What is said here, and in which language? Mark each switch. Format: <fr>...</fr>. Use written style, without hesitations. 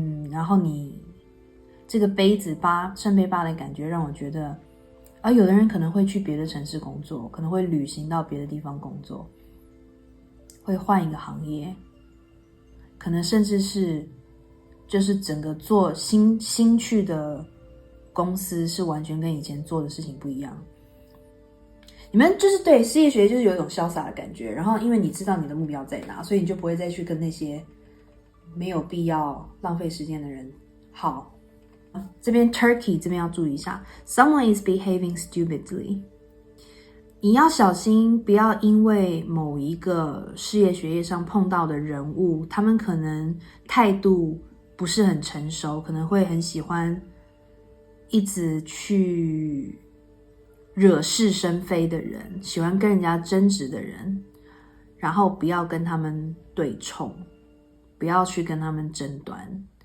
<zh>然后你这个杯子圣杯8的感觉让我觉得有的人可能会去别的城市工作，可能会旅行到别的地方工作，会换一个行业，可能甚至是就是整个做新去的公司是完全跟以前做的事情不一样。你们就是对事业学就是有一种潇洒的感觉，然后因为你知道你的目标在哪，所以你就不会再去跟那些没有必要浪费时间的人好。这边 Turkey 这边要注意一下 ，</zh> <en>Someone is behaving stupidly。</en> <zh>你要小心，不要因为某一个事业学业上碰到的人物，他们可能态度不是很成熟，可能会很喜欢一直去惹是生非的人，喜欢跟人家争执的人，然后不要跟他们对冲，不要去跟他们争端。</zh>